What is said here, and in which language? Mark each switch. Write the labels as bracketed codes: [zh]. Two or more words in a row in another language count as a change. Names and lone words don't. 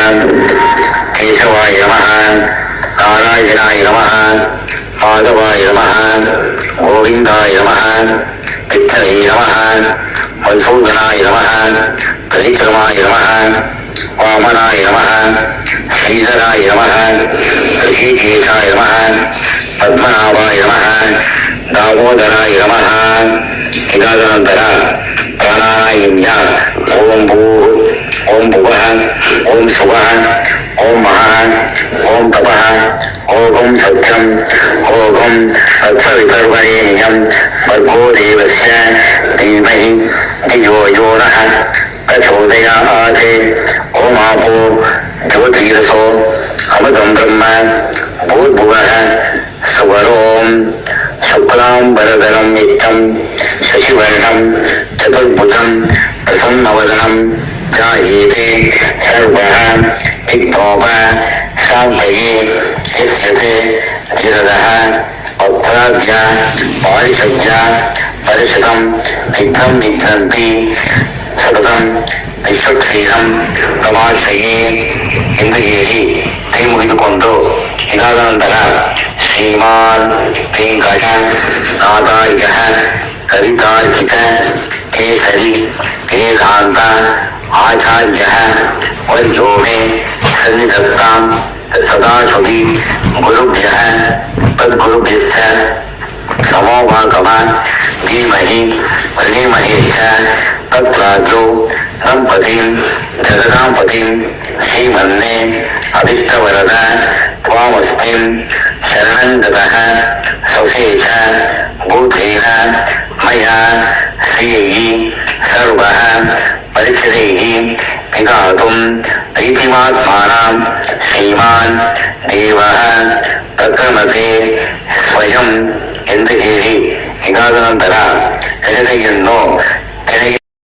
[sa] ಕೇಶವಾಯ ನಮಃ, ನಾರಾಯಣಾಯ ನಮಃ, ಮಾಧವಾಯ ನಮಃ, ಗೋವಿಂದಾಯ ನಮಃ, ವಿಠ್ಠಲೇ ನಮಃ, ಮಧುಸೂದನಾಯ ನಮಃ, ಪರಿಕ್ರಮಾಯ ನಮಃ, ವಾಮನಾಯ ನಮಃ, ಶ್ರೀಧರಾಯ ನಮಃ, ಋಷಿಕೇಶಾಯ ನಮಃ, ಪದ್ಮನಾಭಾಯ ನಮಃ, ದಾಮೋದರಾಯ ನಮಃ. [kn] ಇದಾದ ನಂತರ ಪ್ರಾಣಾಯಾಮ್ಯ: [sa] ಓಂ ಭೂ, ಓಂ ಭುವಃ, ಓಂ ಸುವಃ, ಓಂ ಮಹಃ, ಓಂ ತಪಃ, ಓಂ ಸತ್ಯಂ, ಓಂ ತತ್ಸವಿತರ್ವರೇಣ್ಯಂ ಭರ್ಗೋ ದೇವಸ್ಯ ಧೀಮಹಿ ಧಿಯೋ ಯೋ ನಃ ಪ್ರಚೋದಯಾತ್. ಓಂ ಆಪೋ ಜ್ಯೋತಿರಸೋ ಅಮೃತಂ ಬ್ರಹ್ಮ ಭೂರ್ಭುವಃ ಸುವರೋಂ ಶುಕ್ಲಾಂಬರಧರಂ ನಿತ್ಯಂ ಶಶಿವರ್ಣಂ ಚತುರ್ಭುಜಂ ಪ್ರಸನ್ನವದನಂ ಧ್ಯಾಯೇತ್ ಸರ್ವಃ ವಿಘ್ನೋಪ ಶಾಂತಯೇ. ಯಸ್ಯತೆ ಧಿರದಃ ಭಕ್ತಾದ್ಯ ಪಾರಿಷದ್ಯ ಪರಿಷದಂ ವಿಘ್ನಂ ನಿಘ್ನಂತಿ ಸತತಂ ವಿಶ್ವಕ್ಷೀಣಂ ತಮಾಶ್ರಯೇ [kn] ಎಂದು ಹೇಳಿ ಕೈ ಮುಗಿದುಕೊಂಡು, ಇದಾದ ನಂತರ [sa] ಶ್ರೀಮಾನ್ ವೆಂಕಟ ನಾಥಾರ್ಯ ಕವಿತಾರ್ಕಿತ ಕೇಸರಿ ವೇದಾಂತ ಆಚಾರ್ಯ ವರ್ಯೋ ಮೇ ಸನ್ನಿಧತ್ತಾಂ ಸದಾಶುಭಿ ಗುರುಭ್ಯಃ ತದ್ಗುರುಭ್ಯಶ್ಚ ನಮೋ ಭಗವಾನ್ ಧೀಮಹಿ ಧೀಮಹಿ ಚ ತತ್ರಾಜೋ ದಂಪತಿಂ ಜಗದಾಂಪತಿಂ ಶ್ರೀಮನ್ನೇ ಅಭಿಷ್ಟವರದ ತ್ವಾಮಸ್ಮಿನ್ ಶರಣಂ ಗತಃ ಸ್ವಶೇಷ ಭೂತೇನ ಮಯಾ ಶ್ರೀಯೈಃ ಸರ್ವಃ ಪರಿಚರೈಃ ವಿಧಾತುಂ ಪ್ರೀತಿಮಾತ್ಮಾನಾಂ ಶ್ರೀಮಾನ್ ದೇವಃ ಪ್ರಕೃಮತೆ ಸ್ವಯಂ [kn] ಎಂದು ಹೇಳಿ, ಇದಾದ ನಂತರ ಎಡಗೈಯನ್ನು ಕೆಳಗೆ